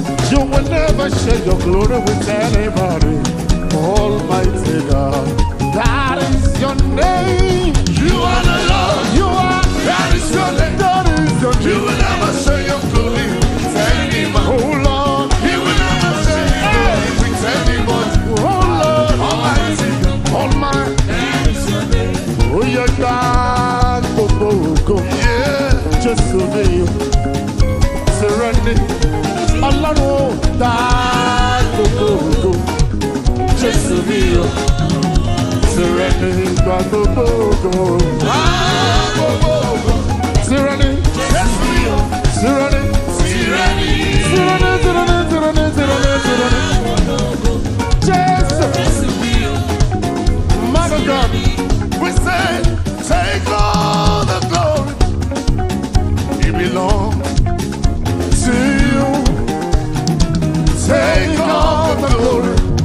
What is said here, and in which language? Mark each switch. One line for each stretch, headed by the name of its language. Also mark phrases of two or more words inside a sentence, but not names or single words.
English: You will never share your glory with anybody. Almighty God, that is your name. You are the Lord. You are. That is your name. That is your name. You will never share your glory with any man. Oh Lord, He will never share his glory with any man. oh Lord, Almighty God. Almighty.
Yoruba: Ó yẹ gba gbogbo ògo. Yeah. Jésù mi o. Tìrẹ ni. Ọlọ́run ó gba gbogbo ògo. Jésù mi o. Tìrẹ ni gba gbogbo ògo. Gba gbogbo ògo. Tìrẹ ni. Jésù mi o.
English: Tyranny. Tyranny, tyranny, tyranny, tyranny, tyranny. Jesus. Man of God, we say, take all the glory. It belongs to you. Take all the glory.